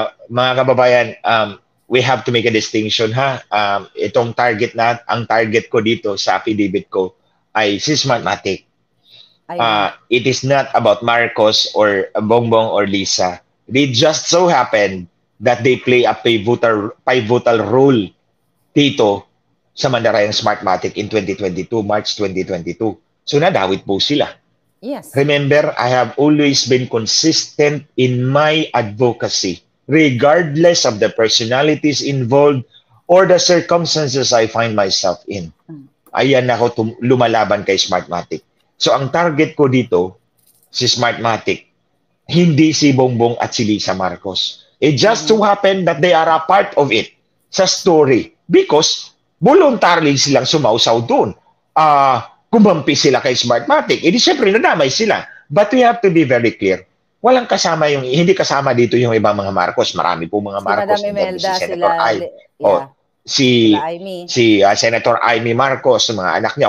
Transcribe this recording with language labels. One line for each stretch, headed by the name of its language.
Filipino: Mga kababayan,
English: we have to make a distinction, ha.
Filipino: Itong ang target ko dito sa affidavit ko ay si Smartmatic.
English: It is not about Marcos or Bongbong or Lisa. They just so happen that they play a pivotal role
Filipino: dito sa Mandarayang
English: Smartmatic in 2022, March 2022.
Filipino: So nadawit po sila.
English: Yes. Remember, I have always been consistent in my advocacy, regardless of the personalities involved or the circumstances I find myself in.
Filipino: Ayan ako lumalaban kay Smartmatic. So ang target ko dito, si Smartmatic, hindi si Bongbong at si Lisa Marcos.
English: It just so happened that they are a part of it sa story because voluntarily
Filipino: silang sumausaw doon. Kumampi sila kay Smartmatic. Edi syempre nadamay sila.
English: But we have to be very clear.
Filipino: Walang kasama hindi kasama dito yung ibang mga Marcos. Marami po mga Marcos. Si Imelda, si Senator si Senator Amy Marcos, mga anak niya.